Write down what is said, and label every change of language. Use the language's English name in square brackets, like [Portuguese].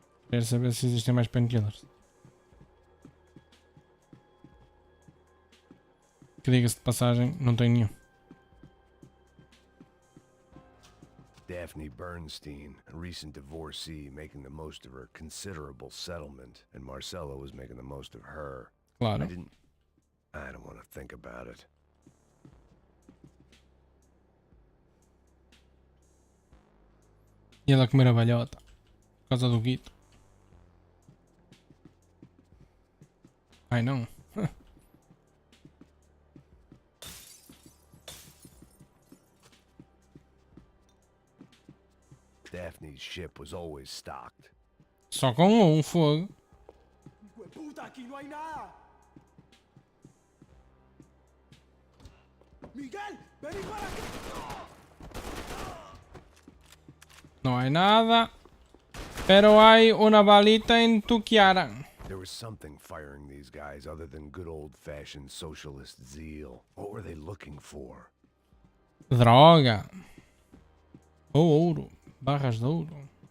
[Portuguese] Quero saber se existem mais painkillers. Que diga-se de passagem, não tenho nenhum. [English] Daphne Bernstein, a recent divorcee, making the most of her considerable settlement, and Marcelo was making the most of her. [Portuguese] Claro. [English] I don't want to think about it. [Portuguese] E ela a comer a balhota. Por causa do guito. Ai não. [English] Daphne's ship was always stocked. [Portuguese] Só com um fogo. [Spanish] Puta, aquí no hay nada. Miguel, vení para acá. [Portuguese] Não há nada. [Spanish] Pero hay una balita en tu cara. [English] There was something firing these guys other than good old-fashioned socialist zeal. What were they looking for? [Portuguese] Droga. Ou ouro. Barras de ouro.